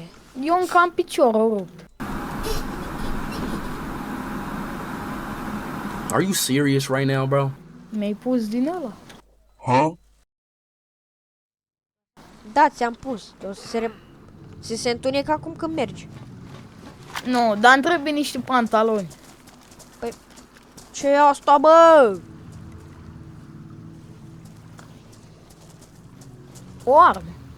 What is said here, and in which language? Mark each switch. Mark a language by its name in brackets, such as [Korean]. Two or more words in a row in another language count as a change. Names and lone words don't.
[Romanian] Eu încă am piciorul rupt. [English] Are you serious right now, bro? [Romanian] Mi-ai pus din ăla? Huh? Da, ți-am pus. O să se întunecă acum când mergi. Nu, dar îmi trebuie niște pantaloni. Ce e asta, bă? O armă.